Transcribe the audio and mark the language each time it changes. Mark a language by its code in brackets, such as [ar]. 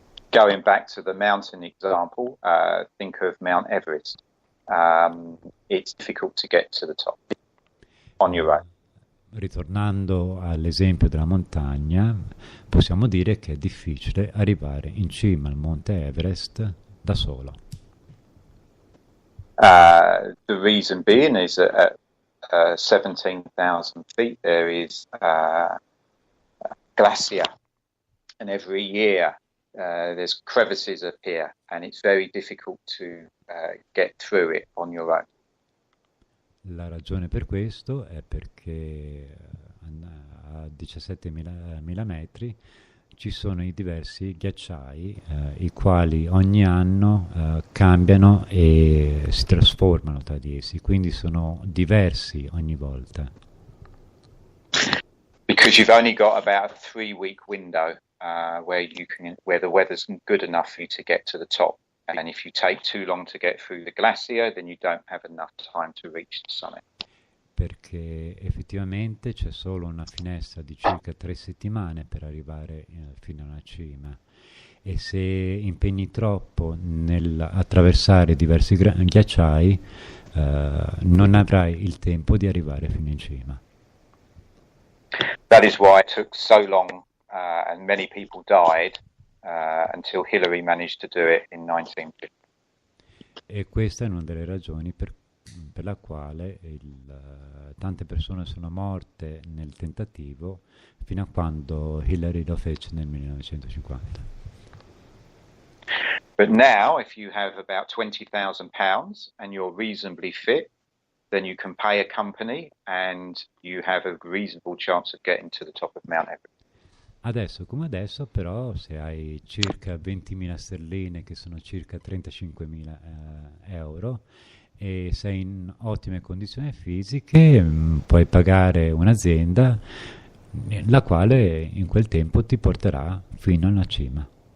[en] Going back to the mountain example, think of Mount Everest. It's difficult to get to the top on your own. [it] Ritornando all'esempio della montagna, possiamo dire che è difficile arrivare in cima al monte Everest da solo. [en] The reason being is that at 17,000 feet there is a glacier, and every year there's crevices appear, and it's very difficult to get through it on your own. [it] La ragione per questo è perché a 17.000 metri ci sono i diversi ghiacciai, i quali ogni anno cambiano e si trasformano tra di essi, quindi sono diversi ogni volta. [en] Because you've only got about a 3-week window where the weather's good enough for you to get to the top. And if you take too long to get through the glacier, then you don't have enough time to reach the summit. [it] Perché effettivamente c'è solo una finestra di circa 3 settimane per arrivare fino alla cima, e se impegni troppo nell'attraversare diversi ghiacciai non avrai il tempo di arrivare fino in cima. [en] That is why it took so long and many people died until Hillary managed to do it in 1950. [it] E questa è una delle ragioni per la quale tante persone sono morte nel tentativo fino a quando Hillary lo fece nel 1950. [en] But now, if you have about £20,000 and you're reasonably fit, then you can pay a company and you have a reasonable chance of getting to the top of Mount Everest. [it] Adesso come adesso, però, se hai circa 20.000 sterline, che sono circa 35.000 euro, e sei in ottime condizioni fisiche, puoi pagare un'azienda la quale in quel tempo ti porterà fino alla cima.